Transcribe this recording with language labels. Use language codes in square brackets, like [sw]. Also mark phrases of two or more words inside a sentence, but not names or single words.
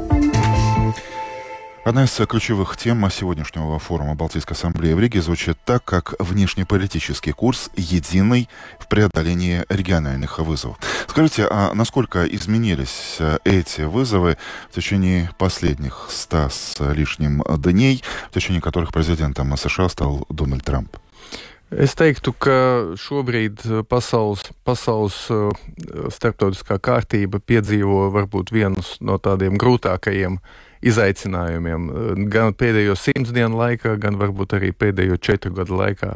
[ru] Одна из ключевых тем сегодняшнего форума Балтийской ассамблеи в Риге звучит так, как внешнеполитический курс единый в преодолении региональных вызовов. Скажите, а насколько изменились эти вызовы в течение последних 100 с лишним дней, в течение которых президентом США стал Дональд Трамп? [lv] Es teiktu, ka šobrīd pasaules starptautiskā kārtība piedzīvo varbūt vienus no tādiem grūtākajiem izaicinājumiem. Gan pēdējo 100 dienu laikā, gan varbūt arī pēdējo 4 gadu laikā.